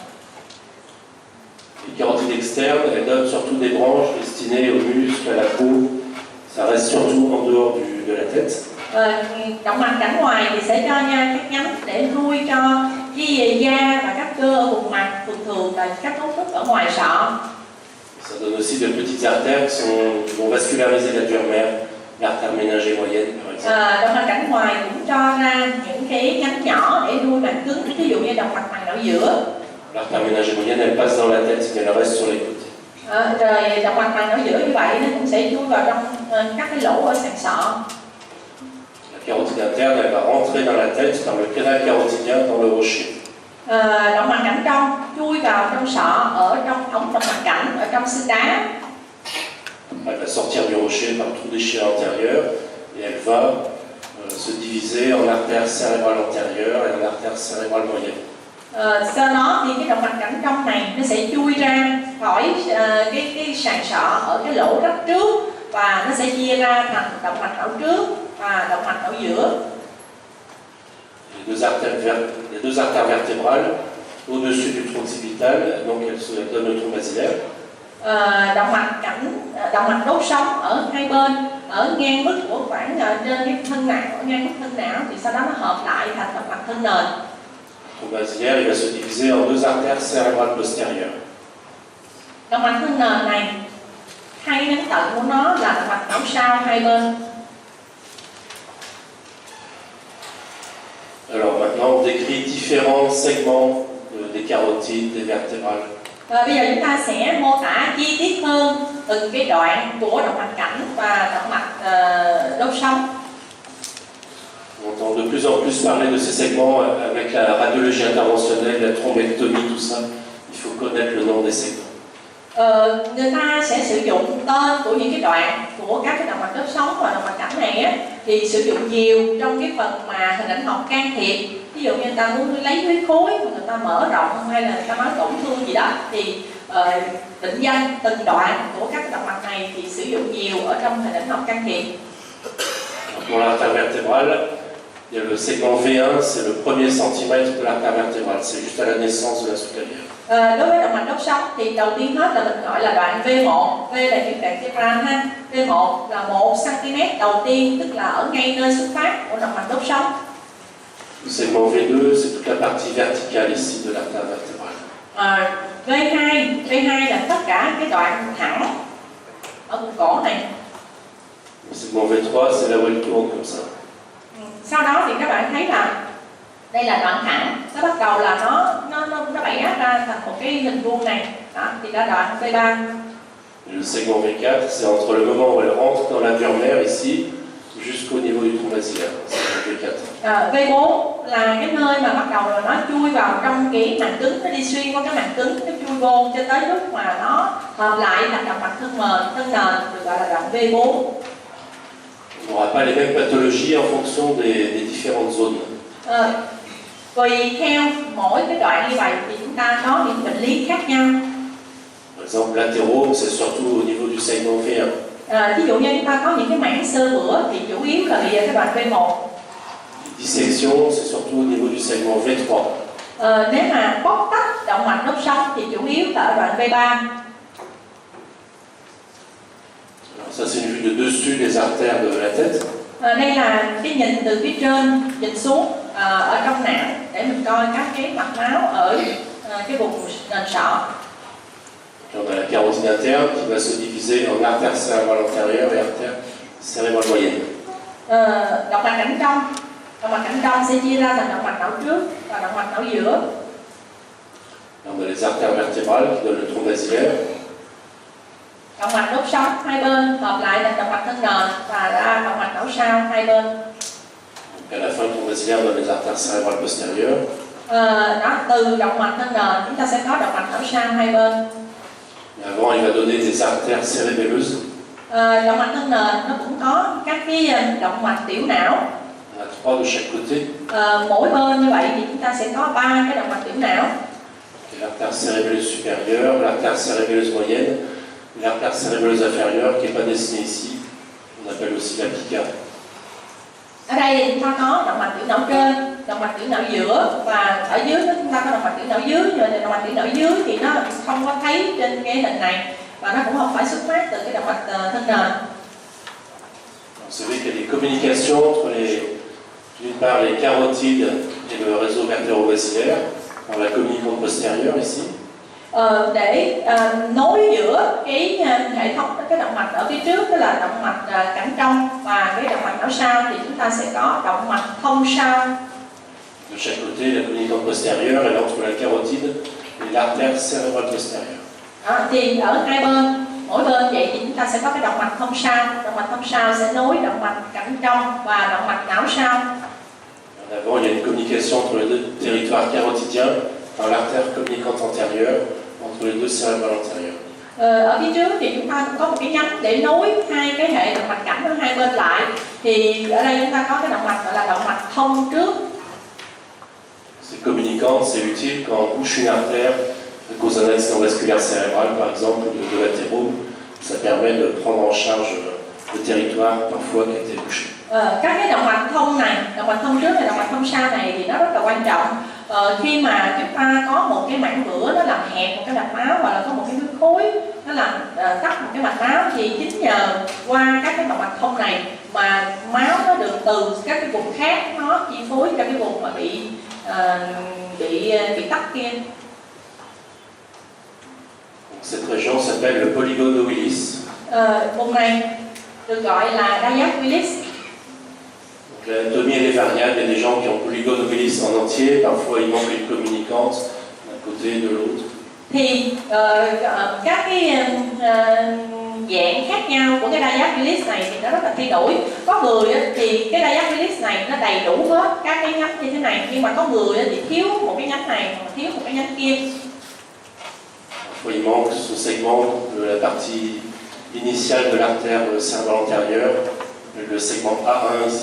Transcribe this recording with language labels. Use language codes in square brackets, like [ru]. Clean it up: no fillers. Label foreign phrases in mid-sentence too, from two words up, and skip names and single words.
[fr] Les carotides externes, elles donnent surtout des branches destinées aux muscles, à la peau. Ça reste surtout en dehors de la tête. [vi] Động mạch cảnh ngoài thì sẽ cho nha các nhánh để nuôi cho cái da và các cơ ở vùng mặt, thường là các cấu trúc ở ngoài sọ. [fr] Ça donne aussi de petites artères qui vont vasculariser la dure mère, l'artère méningée moyenne par exemple. [vi] Động mạch cảnh ngoài cũng cho ra những cái nhánh nhỏ để nuôi màng cứng, ví dụ như động mạch màng não giữa. [fr] L'artère méningée moyenne, elle passe dans la tête, mais elle reste sur les côtés. [vi] Rồi động mạch màng não giữa như vậy nó cũng sẽ chui vào trong các cái lỗ ở sàn sọ. [fr] La carotide interne, elle va rentrer dans la tête par le canal carotidien dans le rocher. [vi] Động mạch cảnh trong chui vào trong sọ ở trong ống động mạch cảnh ở trong xương đá. [fr] Elle va sortir du rocher par le trou déchiré antérieur et elle va se diviser en artère cérébrale antérieure et en artère cérébrale moyenne. [vi] Sau đó thì cái động mạch cảnh trong này nó sẽ chui ra khỏi cái sàn sọ ở cái lỗ rách trước và nó sẽ chia ra thành động mạch não trước và động mạch não giữa. [fr] Les deux artères vertébrales au-dessus du tronc occipital, donc elles donnent le tronc basilaire. [vi] Động mạch đốt sống ở hai bên, ở ngang mức của khoảng trên cái thân não, ở ngang mức thân não thì sau đó nó hợp lại thành động mạch thân nền. [fr] Le tronc basilaire, il va se diviser en deux artères cérébrales postérieures. [vi] Động mạch thân nền này, hai nhánh tận của nó là động mạch não sau hai bên. [fr] Alors maintenant, on décrit différents segments des carotides, des vertébrales. [vi] Bây giờ chúng ta sẽ mô tả chi tiết hơn từng cái đoạn của động mạch cảnh và động mạch đốt sống. [fr] On entend de plus en plus parler de ces segments avec la radiologie interventionnelle, la thrombectomie, tout ça. Il faut connaître le nom des segments. [vi] Người ta sẽ sử dụng tên của những cái đoạn của các cái động mạch đốt sống và động mạch cảnh này á, thì sử dụng nhiều trong cái phần mà hình ảnh học can thiệp. Ví dụ như người ta muốn lấy huyết khối, người ta mở rộng hay là người ta nói tổn thương gì đó thì định danh từng đoạn của các động mạch này thì sử dụng nhiều ở trong hình ảnh học can thiệp. [fr] Pour l'artère vertébrale, il y a le segment V1, c'est le premier centimètre de l'artère vertébrale, c'est juste à la naissance de la sous-clavière. [vi] Đối với động mạch đốt sống thì đầu tiên hết là mình gọi là đoạn V1, V là chữ vertebral ha. V1 là 1 cm đầu tiên, tức là ở ngay nơi xuất phát của động mạch đốt sống. [fr] Le segment V2, c'est toute la partie verticale ici de l'artère vertébrale. [vi] V2 là tất cả cái đoạn thẳng ở vùng cổ này. [fr] Le segment V3, c'est là où elle tourne comme ça. [vi] Sau đó thì các bạn thấy là đây là đoạn thẳng, nó bắt đầu là nó bẻ ra thành một cái hình vuông này, đó thì là đoạn V3. [fr] Le segment V4, c'est entre le moment où elle rentre dans la dure mère ici jusqu'au niveau du tronc basilaire. C'est le V4. [vi] V4 là cái nơi mà bắt đầu là nó chui vào trong cái màng cứng, nó đi xuyên qua cái màng cứng, nó chui vô cho tới lúc mà nó hợp lại thành động mạch thân nền, được gọi là đoạn V4. [fr] On n'aura pas les mêmes pathologies en fonction des différentes zones. [vi] Tùy theo mỗi cái đoạn như vậy thì chúng ta có những bệnh lý khác nhau. [fr] Par exemple, l'athérome, c'est surtout au niveau du segment V1. [vi] Ví dụ như chúng ta có những cái mảng xơ vữa thì chủ yếu là bị ở cái đoạn V1. [fr] Dissection, c'est surtout au niveau du segment V3. [vi] Nếu mà bóc tách động mạch đốt sống thì chủ yếu là ở đoạn V3. [fr] Alors ça, c'est une vue de dessus des artères de la tête. [vi] Đây là cái nhìn từ phía trên nhìn xuống ở trong não để mình coi các cái mạch máu ở cái vùng nền sọ. [fr] On a la carotide interne qui va se diviser en artère cérébrale antérieure et artère cérébrale moyenne. [vi] Động mạch cảnh trong sẽ chia ra thành động mạch não trước và động mạch não giữa. [fr] On a les artères vertébrales qui donnent le tronc basilaire. [vi] Động mạch đốt sống hai bên hợp lại thành động mạch thân nền và ra động mạch não sau hai bên. [fr] Donc à la fin, le tronc basilaire donne les artères cérébrales postérieures. [vi] Đó, từ động mạch thân nền chúng ta sẽ có động mạch não sau hai bên. [fr] Avant, il va donner des artères cérébelleuses. [vi] Động mạch thân nền nó cũng có các cái động mạch tiểu não. [fr] On a 3 de chaque côté. [vi] Mỗi bên như vậy thì chúng ta sẽ có 3 cái động mạch tiểu não. [fr] L'artère cérébelleuse supérieure, l'artère cérébelleuse moyenne, l'artère cérébelleuse inférieure qui n'est pas dessinée ici, on appelle aussi la pica. [vi] Ở đây thì chúng ta có động mạch tiểu não trên, động mạch tiểu não giữa và ở dưới đó chúng ta có động mạch tiểu não dưới. Nhưng động mạch tiểu não dưới thì nó không có thấy trên cái hình này và nó cũng không phải xuất phát từ cái động mạch thân nền. [fr] Vous savez qu'il y a des communications entre d'une part les carotides et le réseau vertébrobasilaire, dans la communicante postérieure ici. [vi] Để nối giữa cái hệ thống cái động mạch ở phía trước, tức là động mạch cẳng trong và cái động mạch não sau, thì chúng ta sẽ có động mạch thông sau. [fr] De chaque côté, la communicante postérieure est entre la carotide et l'artère cérébrale postérieure. [vi] Thì ở hai bên, mỗi bên vậy thì chúng ta sẽ có cái động mạch thông sau. Động mạch thông sau sẽ nối động mạch cẳng trong và động mạch não sau. [fr] En avant, il y a une communication entre les deux territoires carotidiens par l'artère communicante antérieure entre les deux cérébrales antérieures. [vi] Ở phía trước thì chúng ta cũng có một cái nhánh để nối hai cái hệ động mạch cảnh ở hai bên lại. Thì ở đây chúng ta có cái động mạch gọi là động mạch thông trước. [fr] Ces communicantes, c'est utile quand on bouche une artère à cause d'un accident vasculaire cérébral, par exemple, ou de latéraux. Ça permet de prendre en charge le territoire parfois qui a été bouché. [vi] Các cái động mạch thông này, động mạch thông trước và động mạch thông sau này thì nó rất là quan trọng. Khi mà chúng ta có một cái mảng vữa nó làm hẹp một cái mạch máu, hoặc là có một cái huyết khối nó làm tắc một cái mạch máu, thì chính nhờ qua các cái động mạch thông này mà máu nó được từ các cái vùng khác nó chi phối cho cái vùng mà bị tắc kia. [fr] Cette région s'appelle le polygone de Willis. [vi] Vùng này được gọi là Diac Willis. [fr] L'anatomie elle est variable, il y a des gens qui ont polygone de Willis en entier, parfois il manque une communicante d'un côté et de l'autre. [vi] Thì các cái dạng khác nhau của cái Diac Willis này thì nó rất là thay đổi. Có người thì cái Diac Willis này nó đầy đủ hết các cái nhánh như thế này, nhưng mà có người thì thiếu một cái nhánh này, thiếu một cái nhánh kia. [fr] Parfois il manque ce segment de la partie initiale de l'artère cérébrale antérieure, le segment A1 ici.